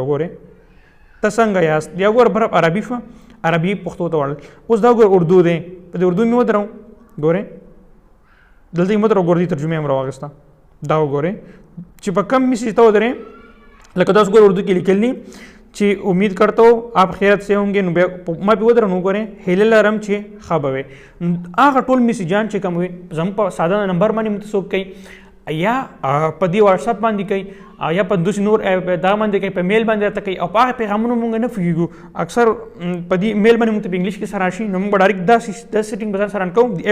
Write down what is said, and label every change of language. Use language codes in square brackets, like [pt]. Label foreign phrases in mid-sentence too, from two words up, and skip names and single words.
[ps] ګورئ ته څنګه یاست بیا ګوره برابر عربي شوه عربي پښتو ته واړل اوس دا ګوره اردو دی په دې اردو مې ودروم ګورئ دلته یې ودرو ګورئ ترجمه یې هم راواخېسته دا وګورئ چې په کم میسج ته ودرې لکه تاسو ګورئ اردو کې لیکل دي چې [ur] امید کرتا ہوں آپ خیرت سے ہوں گے [ps] نو ما په ودرم وګورئ هیله لرم چې ښه به وي هغه ټول میسجان چې کوم وي زموږ په ساده نمبر باندې موږ ته څوک کوي یا په دې واټساپ باندې کوي یا په دوسري نور دا باندې کوي په میل باندې راته کوي او په هغه پیغامونه موږ نه پوهېږو اکثر په دې میل باندې موږ ته په انګلیش کې سره راشي نو موږ به ډایرکټ دا سیټینګ به ځان سره کوو د